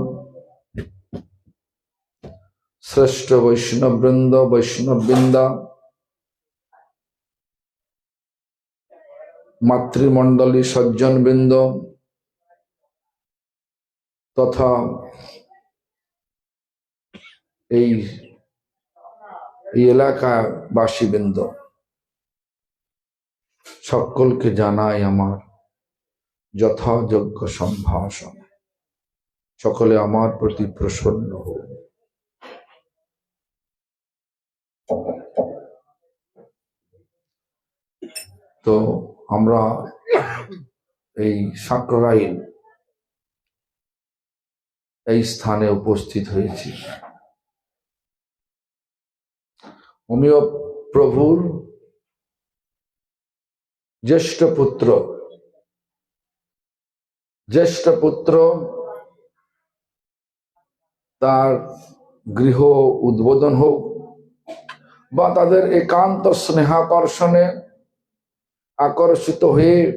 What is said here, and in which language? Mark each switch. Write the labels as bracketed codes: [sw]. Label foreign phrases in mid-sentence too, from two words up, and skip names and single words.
[bn] শ্রেষ্ঠ বৈষ্ণব বৃন্দ, বৈষ্ণব বৃন্দা, মাতৃমণ্ডলী সজ্জন বৃন্দ তথা এলাকাবাসী বৃন্দ সকলকে জানাই আমার যথাযোগ্য সম্ভাষণ। সকলে আমার প্রতি প্রসন্ন হও। तो আমরা এই সাঁকরাইল এই স্থানে উপস্থিত হয়েছি অমিয় প্রভুর জ্যেষ্ঠ পুত্র তার গৃহ উদ্বোধন হোক বা তাদের একান্ত স্নেহাকর্ষণে আকর্ষিত হয়ে